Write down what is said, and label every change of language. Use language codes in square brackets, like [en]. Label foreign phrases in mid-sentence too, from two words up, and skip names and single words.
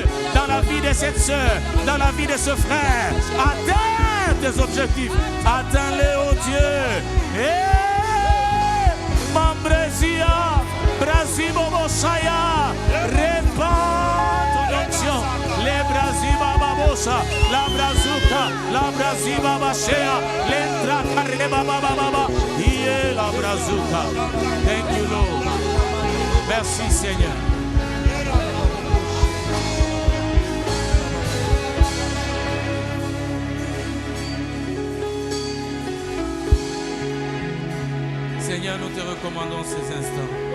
[fr] Dans la vie de cette soeur. Dans la vie de ce frère. Atteins tes objectifs. Atteins-les, oh Dieu. Mambresia, Brasibo-Bosaya, répand ton onction, les Brasiba-Babosa, la Brazuka, la Brasiba-Bashea, l'Entra Kareba-Baba, Ié la Brazuka. [en] Thank you, Lord. [fr] Merci, Seigneur. Seigneur, nous te recommandons ces instants.